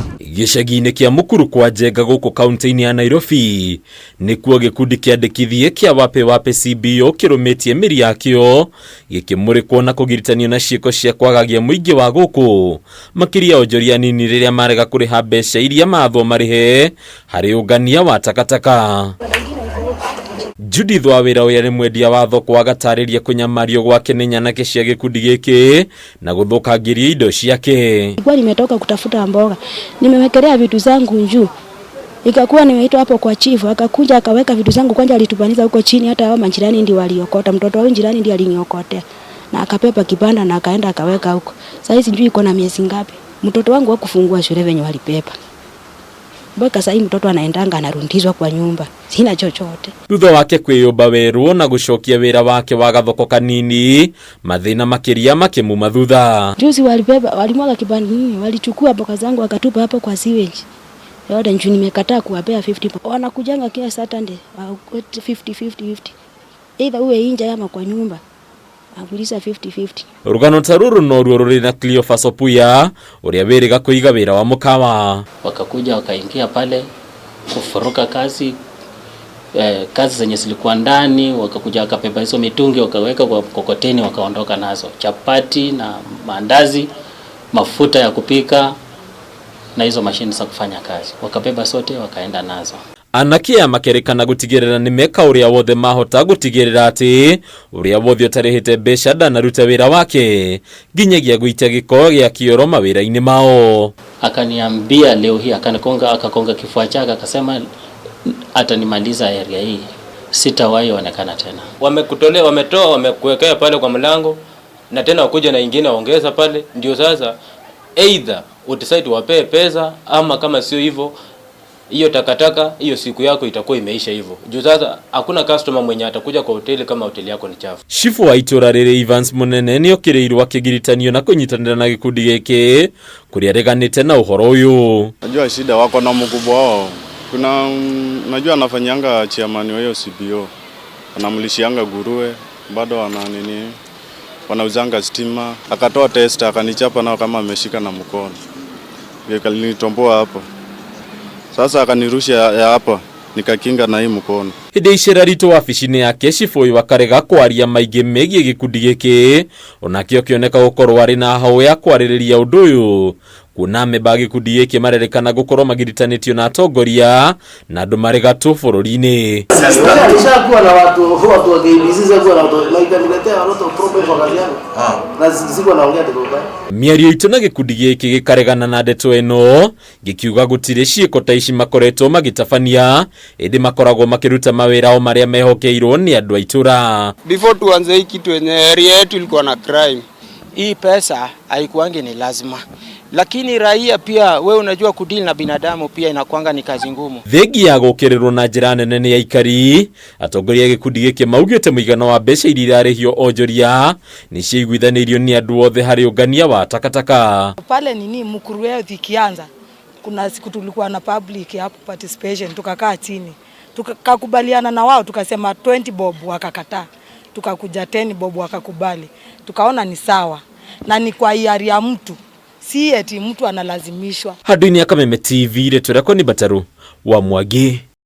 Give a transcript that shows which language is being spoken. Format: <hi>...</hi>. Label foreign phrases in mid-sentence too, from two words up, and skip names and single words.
<ki>Gicagi-inĩ kĩa Mukuru kwa Njenga gũkũ kaunti-inĩ ya Nairobi nĩkuo gĩkundi kĩandĩkithie kĩa Wape CBO kĩrũmĩtie mĩri yakĩo gĩkĩmũrĩkwo na kũgiritania na ciĩko cia kwagagia mũingĩ wa gũkũ makĩria onjoria nini rĩrĩa marega kũrĩha mbeca iria mathwo marĩhe harĩ ũngania wa takataka. Judith Wawĩra ũrĩa nĩ mwendia wa thoko agatarĩria kũnyamario gwake nĩ nyanake cia gĩkundi gĩkĩ na gũthũkangĩria indo ciake.</ki> <sw>Nilikuwa nimetoka kutafuta mboga, nimewekelea vitu zangu juu, ikakuwa nimeitwa hapo kwa chifu, akakuja akaweka vitu zangu kwanza, alitupaniza huko chini, hata hao majirani ndio waliokota, mtoto wao jirani ndiye aliniokotea na akapepa kibanda na akaenda akaweka huko. Sasa hizi sijui iko na miezi ngapi, mtoto wangu hakufungua shule venye walipepa. Bweka sasa mtoto anaendanga anarundizwa kwa nyumba. Sina chochote.</sw> <ki>Thutha wake kwĩyũmba werũ na gũcokia wĩra wake wa gathoko kanini, mathĩna makĩria makĩmuma thutha.</ki> <sw>Juzi walibeba, walimwaga kibanda nini, walichukua mboga zangu wakatupa hapo kwa sewage. Yote njoo nimekataa kuwapea 50. Wanakujanga kila Saturday 50. Either uwe nje ama kwa nyumba. Agulisa 50.</sw> <ki>Rugano taruru noruo rũrĩ na Cleophas Opuya ũrĩa wĩrĩga kũiga wĩra wa mũkawa.</ki> <sw>Wakakuja wakaingia pale kufuruka kazi zenye zilikuwa ndani, wakakuja wakapepa hizo mitungi wakaweka kwa kokoteni wakaondoka nazo, chapati na mandazi, mafuta ya kupika na hizo mashini za kufanya kazi, wakapepa sote wakaenda nazo.</sw> <ki>Anake makerekana gutigirira ni meka uria wothe mahota gutigirira ati uria wothe utarihite mbeca ndanaruta wira wake nginyagia guitia giko gia kioro mawira-ini mao.</ki> <sw>Akaniambia leo hii akakonga kifua chake akasema atanimaliza area hii, sitawahi onekana tena. Wamekuwekea pale kwa mlango na tena wakuja na ingine waongeza pale, ndio sasa either uticide wapee pesa ama kama sio hivyo hiyo takataka hiyo siku yako itakuwa imeisha hivyo. Juu sasa hakuna customer mwenye atakuja kwa hoteli kama hoteli yako ni chafu.</sw> <ki>Chifu wa itura rĩrĩ Evans Munene nĩ okĩrĩirwo akĩgiritanio na kũnyitanĩra na gĩkundi gĩkĩ kũrĩa reganĩte na ũhoro ũyũ.</ki> <sw>Najua shida wako na mkubwa wao. Najua anafanyanga chairman wa hiyo CBO. Anamlishianga nguruwe, bado wanauzanga stima. Akatoa tester akanichapa nao kama ameshika na mkono. Nilitomboa hapo. Sasa akanirusha ya hapa nikakinga na hii mkono.</sw> <ki>Hĩndĩ icera ritũ wabici-inĩ yake Chifu ũyũ akarega kwaria maingĩ megiĩ gĩkundi gĩkĩ onake akĩoneka gũkorwo arĩ na hau ya kwarĩrĩria ũndũ ũyũ kuona amemba gĩkundi gĩkĩ marerĩkana gũkorwo magiritanĩtio na atongoria na andũ marĩ gatũ bũrũri-inĩ.</ki> <sw>Alishakuwa na watu wa KBC zakuwa na watu niletea watu problem kwa kazi yangu. Na sikuwa naongea tu baba.</sw> <ki>Mĩario itũ na gĩkundi gĩkĩ gĩkaregana na ndeto ĩno gĩkiuga gũtirĩ ciĩko ta ici makoretwo magĩtabania ĩndĩ makoragwo makĩruta mawĩra o marĩa mehokeirwo nĩ andũ a itũra.</ki> <sw>Before tuanze hii kitu yenye area yetu ilikuwa na crime. Hii pesa haikuangi ni lazima. Lakini raia pia wewe unajua kudili na binadamu pia inakuanga ni kazi ngumu.</sw> <ki>Thegi ya gũkĩrĩrwo na njĩra nene nĩ aikari atongoria gĩkundi gĩkĩ maugĩte mũigana wa mbeca iria irarĩhio onjoria nĩ ciiguithanĩirio nĩ andũ othe harĩ ũngania wa takataka.</ki> <sw>Pale Mukuru Health ikianza kuna siku tulikuwa na public hapo participation, tukakaa chini tukakubaliana na wao tukasema 20 bob wakakataa, tukakuja 10 bob wakakubali, tukaona ni sawa na ni kwa hiari ya mtu, si eti mtu analazimishwa.</sw> <ki>Handũ-inĩ ya Kameme TV rĩtwa rĩakwa nĩ Bataru wa Mwangi.</ki>